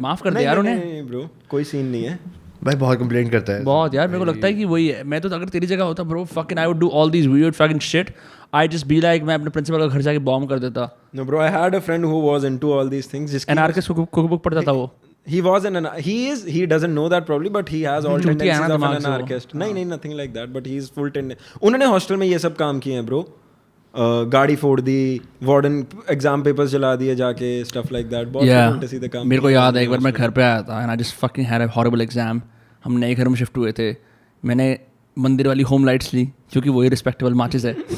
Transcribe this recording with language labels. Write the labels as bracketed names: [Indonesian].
[Hindi] माफ कर दे यार उन्हें। नहीं ब्रो, कोई सीन नहीं है भाई, बहुत कंप्लेंट करता है बहुत यार। मेरे को लगता है कि वही है। मैं तो अगर तेरी जगह होता bro, [English] Fucking I would do all these weird fucking shit. I just be like, [Hindi] मैं अपने प्रिंसिपल का घर जाके बॉम्ब कर देता। [English] No bro, I had a friend who was into all these things. [Hindi] जिसकी एनार्किस्ट कुकबुक पढ़ता था वो। [English] he doesn't know that probably, but he has all tendencies of an anarchist। नहीं, nothing like that, but he is full tendency। [Hindi] उन्होंने hostel में ये सब काम किए हैं ब्रो। गाड़ी फोड़ दी, वार्डन एग्जाम पेपर्स जला दिए जाके, [English] Stuff like that. [Hindi] बहुत उल्टे सीधे काम। मेरे को याद है एक बार मैं घर पे आया था [English] And I just fucking had a horrible exam. [Hindi] हम नए घर में शिफ्ट हुए थे। मैंने मंदिर वाली होम लाइट्स ली, क्योंकि वही रिस्पेक्टेबल माचिस है।